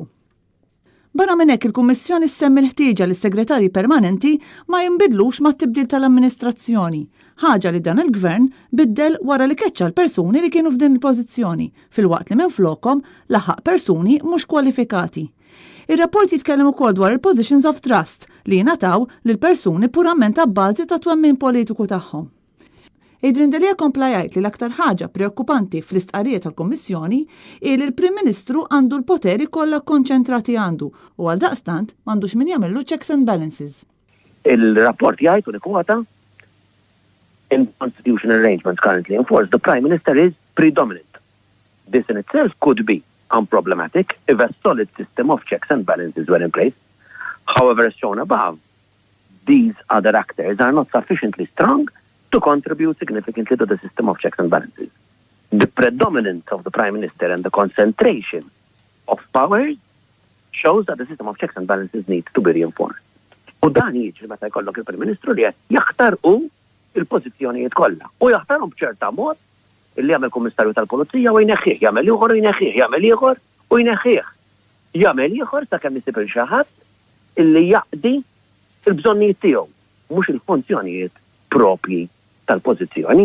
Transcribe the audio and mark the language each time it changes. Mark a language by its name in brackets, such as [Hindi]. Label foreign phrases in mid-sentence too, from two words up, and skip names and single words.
[Maltese] Barra minn hekk il-Kummissjoni semmi l-ħtieġa li s-segretarji permanenti ma jinbidlux mat-tibdil tal-amministrazzjoni, ħaġa li dan il-Gvern biddel wara li keċċa l-persuni li kienu f'din il-pożizzjoni, fil-waqt li minflokhom laħaq persuni mhux kwalifikati. Ir-rapport jitkellem ukoll dwar il- [English] positions of trust [Maltese] li jingħataw lil persuni purament abbażi ta' twemmin politiku tagħhom. Adrian Delija kompla jgħid li l-aktar ħaġa preokkupanti fl-istqarrijiet tal-Kummissjoni hi li l-Prim Ministru għandu l-poteri kollha konċentrati għandu u għaldaqstant m'għandux min jagħmillu [English] checks and balances. [Maltese] Il-rapport jgħid u nikkwota [English] in constitutional arrangements currently in force, the Prime Minister is predominant. This in itself could be unproblematic if a solid system of checks and balances were in place. However, as shown above, these other actors are not sufficiently strong to contribute significantly to the system of checks and balances. The predominance of the Prime Minister and the concentration of powers shows that the system of checks and balances needs to be reinforced. [Maltese] U dan jiġri meta jkollok il-Prim Ministru li jaħtar il-pożizzjonijiet kollha. U jaħtarhom b'ċerta mod illi jagħmel Kummissarju tal-Pulizija u jneħħih, jagħmel ieħor u jneħħih, jagħmel ieħor u jneħħih. Jagħmel ieħor sakemm isib il xi ħadd illi jaqdi l-bżonnijiet tiegħu, mhux il-funzjonijiet propji tal-pożizzjoni.